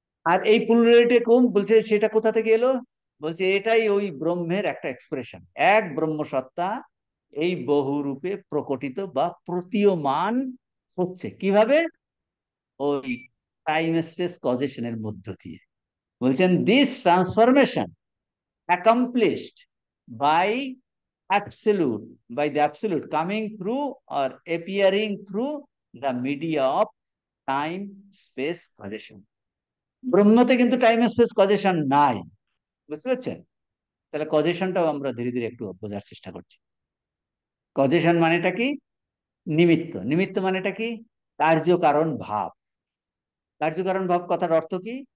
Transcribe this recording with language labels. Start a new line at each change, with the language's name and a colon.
Bangla: আর এই প্লুরালিটি কম বলছে, সেটা কোথা থেকে এলো? বলছে এটাই ওই ব্রহ্মের একটা এক্সপ্রেশন। এক ব্রহ্ম সত্তা এই বহুরূপে প্রকটিত বা প্রতীয়মান হচ্ছে কিভাবে? ওই টাইম স্পেস কজেশনের মধ্য দিয়ে। বলছেন
English: This transformation accomplished by absolute, by the absolute coming through or appearing through the media of time space causation।
Bangla: ব্রহ্মতে কিন্তু টাইম স্পেস কজেশন নাই, বুঝতে পারছেন? তাহলে কজেশনটাও আমরা ধীরে ধীরে একটু বোঝার চেষ্টা করছি। কজেশন মানেটা কি? নিমিত্ত। নিমিত্ত মানেটা কি? কার্যকারণ ভাব। কার্যকারণ ভাব কথার অর্থ কি?